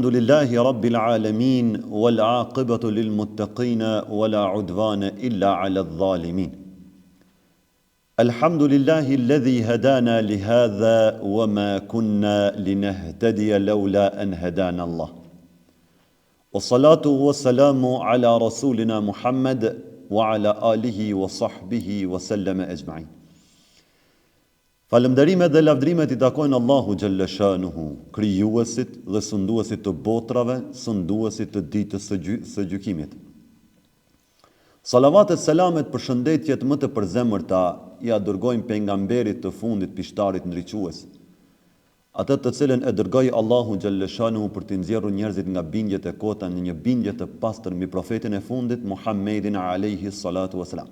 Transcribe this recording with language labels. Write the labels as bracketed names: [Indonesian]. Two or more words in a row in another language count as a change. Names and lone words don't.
[Arabic] لله رب العالمين والعاقبة للمتقين ولا عدوان إلا على الظالمين الحمد لله الذي هدانا لهذا وما كنا لنهتدي لولا أن هدانا الله والصلاة والسلام على رسولنا محمد وعلى آله وصحبه وسلم أجمعين. [Albanian] Falënderimet dhe lavdrimet I takojnë Allahu Gjellëshanuhu, krijuesit dhe sunduesit të botrave, sunduesit të ditës së gjykimit. Salavatet, selamet, përshëndetjet më të përzemërta I dërgojmë pejgamberit të fundit, pishtarit ndriçues, atë të cilën e dërgoi Allahu Gjellëshanuhu për të nxjerrur njerëzit nga bindjet e kota në një bindje të pastër mbi profetin e fundit Muhammedin [Arabic] عليه الصلاة والسلام.